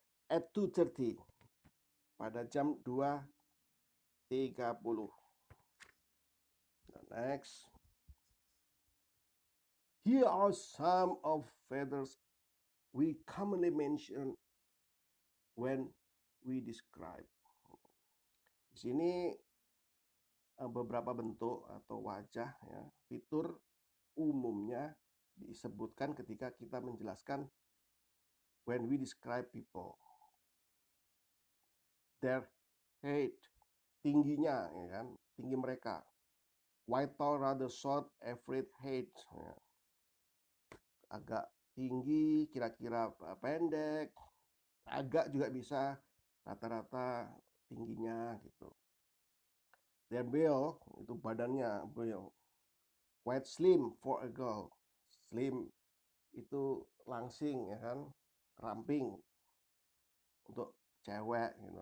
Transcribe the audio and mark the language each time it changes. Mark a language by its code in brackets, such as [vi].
[en] At 2:30. [id] Pada jam 2:30. [en] Next. Here are some of feathers we commonly mention when we describe. [id] Di sini beberapa bentuk atau wajah ya, fitur umumnya disebutkan ketika kita menjelaskan [en] when we describe people. Their height, [id] tingginya ya kan, tinggi mereka. [en] White tall, rather short, average height. [id] Ya. Agak tinggi, kira-kira pendek, agak juga bisa, rata-rata tingginya gitu. [en] Their build, [id] itu badannya, [en] build. Quite slim for a girl. [id] Slim itu langsing ya kan, ramping untuk cewek gitu.